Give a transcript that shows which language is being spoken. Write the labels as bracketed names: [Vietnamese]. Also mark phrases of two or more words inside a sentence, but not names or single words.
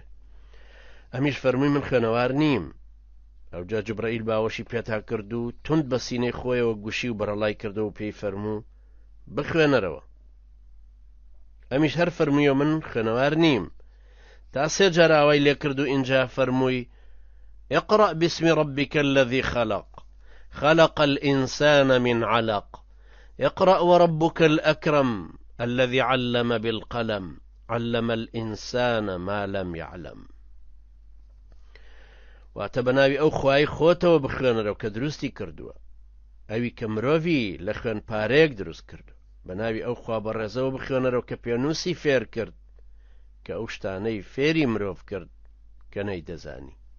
[Central Kurdish] ئەمیش فەرمووی من خوێنەوار نیم. ئەوجا جوبرەئیل باوەشی پێتا کرد و توند بە سینەی خۆیەوە گوشی و بەرەڵای کردەوە و پێی فەرموو بخوێنەرەوە. ئەمیش هەر فەرموویە من خوێنەوار نیم. تا 3 جار ئاوای لێ کرد و ئینجا فەرمووی [Arabic] اقرأ باسم ربك الذي خلق خلق الإنسان من علق اقرأ وربك الأكرم الذي علم بالقلم علم الإنسان ما لم يعلم. [Central Kurdish] واتە بەناوی ئەو خوای خۆتەوە بخوێنەرەوە کە دروستی کردووە، ئەوی کە مرۆڤی لە خوێن پارەیەک دروست کردو. بەناوی ئەو خوا بەڕێزەوە بخوێنەرەوە کە پێنووسی فێر کرد کە ئەو شتانەی فێری مرۆڤ کرد کە نەیدەزانی.